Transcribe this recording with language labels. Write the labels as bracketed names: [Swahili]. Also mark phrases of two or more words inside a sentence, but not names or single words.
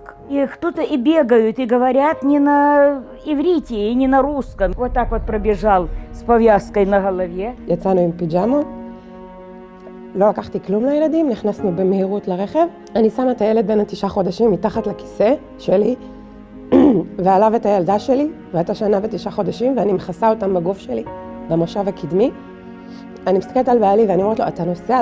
[Russian] И кто-то и бегают, и говорят не на иврите, и не на русском. Вот так вот пробежал с повязкой на голове. [Hebrew] יצאנו עם פיג'מה, לא לקחתי כלום לילדים, נכנסנו במהירות לרכב. אני שמה את הילד בין 9 חודשים מתחת לכיסא שלי, ועליו את הילדה שלי, ואת 1 שנה ו9 חודשים, ואני מכסה אותם בגוף שלי, במושב הקדמי. אני מסתכלת על בעלי ואני אומרת לו, אתה נוסע?